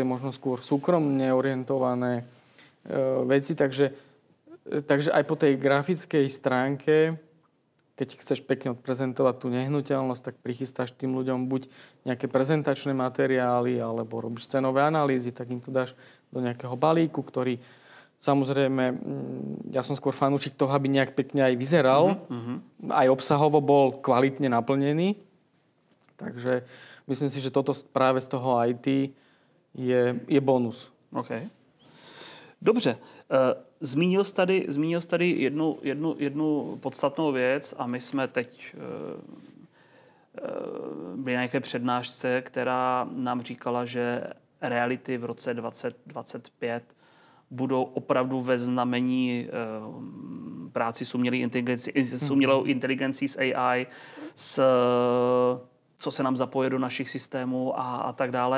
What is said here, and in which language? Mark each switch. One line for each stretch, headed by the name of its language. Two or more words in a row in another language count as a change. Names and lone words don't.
Slovak: možno skôr súkromne orientované veci, takže aj po tej grafickej stránke, keď chceš pekne odprezentovať tú nehnuteľnosť, tak prichystáš tým ľuďom buď nejaké prezentačné materiály, alebo robíš cenové analýzy, tak im to dáš do nejakého balíku, ktorý samozrejme, ja som skôr fanúšik toho, aby nejak pekne aj vyzeral. Aj obsahovo bol kvalitne naplnený. Takže myslím si, že toto práve z toho IT je bonus.
Czech: OK. Dobře. Zmínil jsi tady jednu podstatnou věc a my jsme teď byli na nějaké přednášce, která nám říkala, že reality v roce 2025 budou opravdu ve znamení práci s umělou inteligencí, s AI, co se nám zapoje do našich systémů a tak dále.